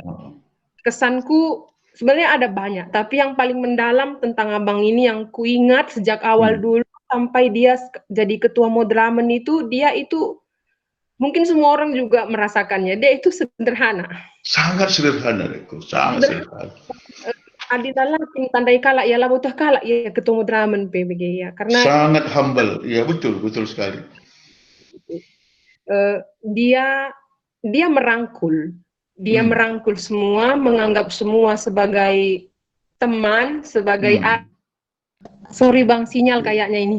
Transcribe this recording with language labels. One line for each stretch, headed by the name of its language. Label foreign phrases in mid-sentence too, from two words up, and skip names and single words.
Indonesian: Kesanku sebenarnya ada banyak, tapi yang paling mendalam tentang Abang ini yang kuingat sejak awal dulu sampai dia jadi ketua Modramen itu, dia itu mungkin semua orang juga merasakannya. Dia itu sederhana. Sangat sederhana, Reko. Sangat sederhana.
Batak Karo: Adinalah tandai kalak ya lah butuh kalak ya ketua Modramen PBG ya, karena
Indonesian: sangat humble. Ya betul sekali. Dia merangkul. Dia merangkul semua, menganggap semua sebagai teman, sebagai sorry Bang, sinyal kayaknya ini.